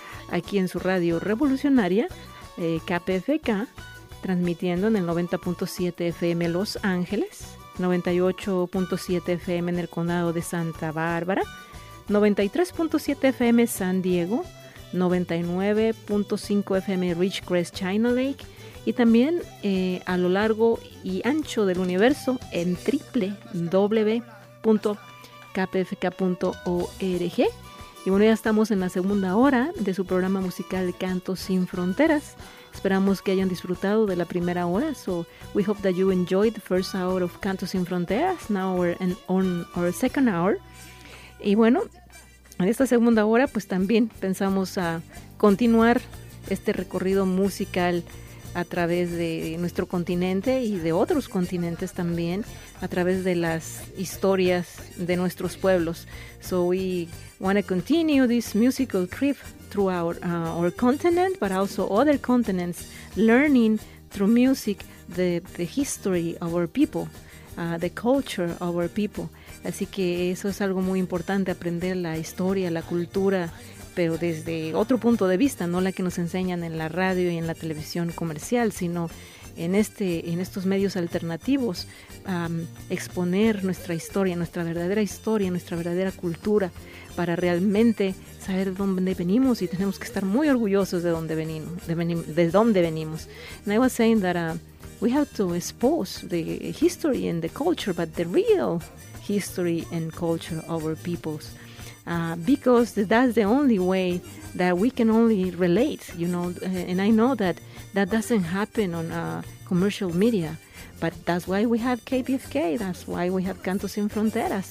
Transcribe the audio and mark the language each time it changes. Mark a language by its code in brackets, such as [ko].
[es] aquí en su radio revolucionaria, KPFK, transmitiendo en el 90.7 FM Los Ángeles, 98.7 FM en el condado de Santa Bárbara, 93.7 FM San Diego, 99.5 FM Ridgecrest China Lake, y también a lo largo y ancho del universo en www.kpfk.org. Y bueno, ya estamos en la segunda hora de su programa musical Canto Sin Fronteras. Esperamos que hayan disfrutado de la primera hora. [en] So we hope that you enjoyed the first hour of Canto Sin Fronteras. Now we're on our second hour. [es] Y bueno, en esta segunda hora pues también pensamos a continuar este recorrido musical a través de nuestro continente y de otros continentes también, a través de las historias de nuestros pueblos. [en] So we want to continue this musical trip throughout our continent, but also other continents, learning through music the history of our people, the culture of our people. [es] Así que eso es algo muy importante, aprender la historia, la cultura, pero desde otro punto de vista, no la que nos enseñan en la radio y en la televisión comercial, sino en estos medios alternativos, exponer nuestra historia, nuestra verdadera historia, nuestra verdadera cultura, para realmente saber de dónde venimos, y tenemos que estar muy orgullosos de dónde venimos. [en] And I was saying that we have to expose the history and the culture, but the real history and culture of our peoples. Because that's the only way that we can only relate, you know, and I know that that doesn't happen on commercial media, but that's why we have KPFK, that's why we have Canto Sin Fronteras.